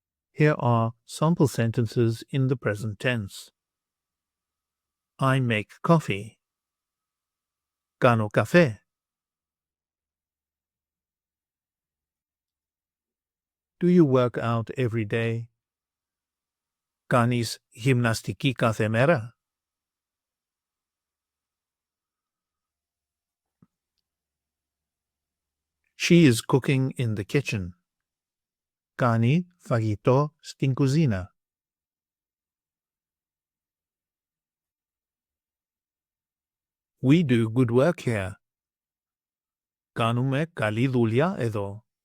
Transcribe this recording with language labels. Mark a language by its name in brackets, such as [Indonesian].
[English] Here are sample sentences in the present tense. I make coffee. [Greek] Κάνω καφέ. [English] Do you work out every day? [Greek] Κάνεις γυμναστική κάθε μέρα. [English] She is cooking in the kitchen. [Greek] Κάνει φαγητό στην κουζίνα. [English] We do good work here. [Greek] Κάνουμε καλή δουλειά εδώ.